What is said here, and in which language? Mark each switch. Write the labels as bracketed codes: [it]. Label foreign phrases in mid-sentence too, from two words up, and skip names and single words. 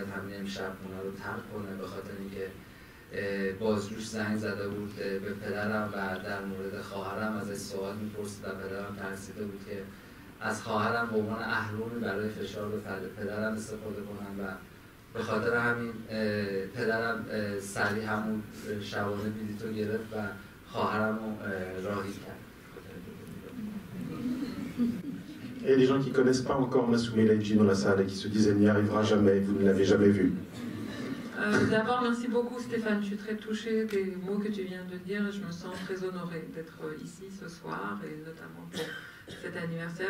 [fa] همین امشب خونه رو ترک کنه، به خاطر اینکه بازجوش زنگ زده بود به پدرم و در مورد خواهرم ازش سوال می‌پرسید و پدرم ترسیده بود که از خواهرم به عنوان اهرمی برای فشار به پدرم استفاده کنن و به خاطر همین پدرم سریع همون شبانه بلیط رو گرفت و خواهرم رو راهی کرد. [fr] Et les gens qui ne connaissent pas encore Massoumé Laïdji dans la salle et qui se disent elle n'y arrivera jamais, vous ne l'avez jamais vu. D'abord, merci beaucoup Stéphane, je suis très touchée des mots que tu viens de dire et je me sens très honorée d'être ici ce soir et notamment pour cet anniversaire.